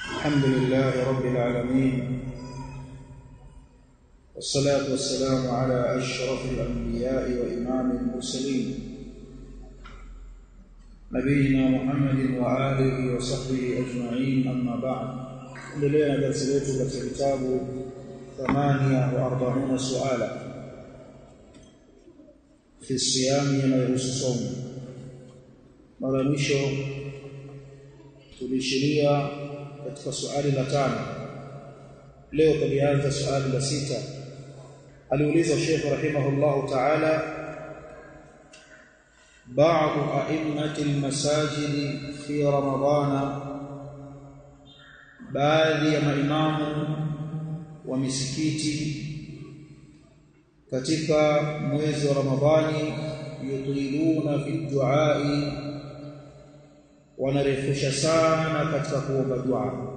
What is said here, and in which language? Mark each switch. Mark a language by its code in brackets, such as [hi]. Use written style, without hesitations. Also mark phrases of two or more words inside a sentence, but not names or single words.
[ar] الحمد لله رب العالمين، والصلاة والسلام على أشرف الأنبياء وإمام المرسلين نبينا محمد وآله وصحبه أجمعين. أما بعد، لدينا درسنا في كتاب 48 سؤالا في الصيام يما يhusu صوم. [sw] Mara mwisho tulishiria katika swali la 5. Leo tulianza swali la 6. Aliuliza Sheikh [ar] رحمه الله تعالى, بعض أئمة المساجد في رمضان, [sw] baadhi ya maimamu wa misikiti katika mwezi wa Ramadhani [ar] يطيلون في الدعاء, [sw] wanarefusha sana katika kuomba dua.